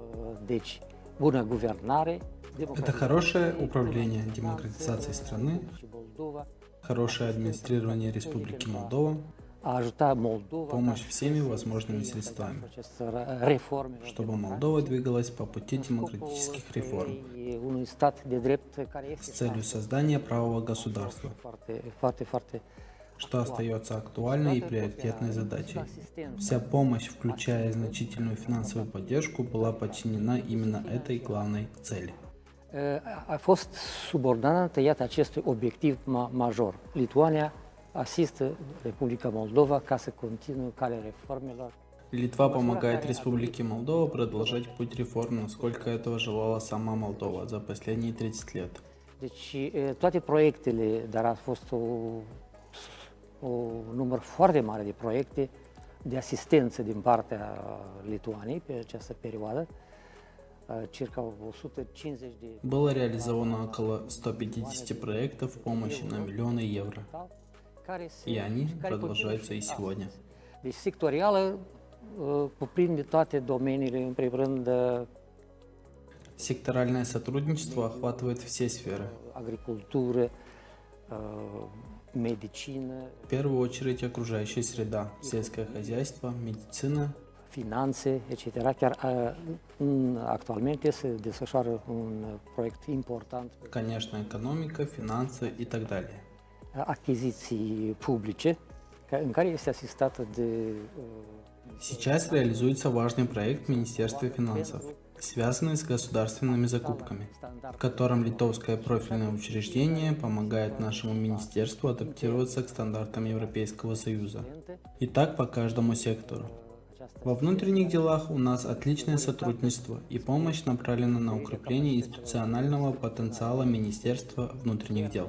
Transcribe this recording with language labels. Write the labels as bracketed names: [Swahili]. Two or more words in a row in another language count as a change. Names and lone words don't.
[Russian] Это хорошее управление демократизацией страны, хорошее администрирование Республики Молдова, помощь всеми возможными средствами, чтобы Молдова двигалась по пути демократических реформ с целью создания правового государства, что остается актуальной и приоритетной задачей. Вся помощь, включая значительную финансовую поддержку, была подчинена именно этой главной цели. [Romanian] A fost subordonată, iată, acestui obiectiv major. Lituania asistă Republica Moldova ca să continue calea reformelor. [Russian] Литва помогает Республике Молдова продолжать путь реформ, насколько этого желала сама Молдова за последние 30 лет. [Romanian] Deci, toate proiectele, dar a fost un număr foarte mare de proiecte de asistență din partea Lituaniei pe această perioadă. [Russian] Было реализовано около 150 проектов помощи на миллионы евро, и они продолжаются и сегодня. Секторальное сотрудничество охватывает все сферы. В первую очередь окружающая среда, сельское хозяйство, медицина, [Romanian] finanțe, etc. Chiar actualmente se desfășoară un proiect important. [Russian] Конечно, экономика, финансы и так далее. [Romanian] Achiziții publice, în care este asistată de... [Russian] Сейчас реализуется важный проект Министерства финансов, связанный с государственными закупками, в котором литовское профильное учреждение помогает нашему министерству адаптироваться к стандартам Европейского Союза. И так по каждому сектору. Во внутренних делах у нас отличное сотрудничество и помощь направлена на укрепление институционального потенциала Министерства внутренних дел.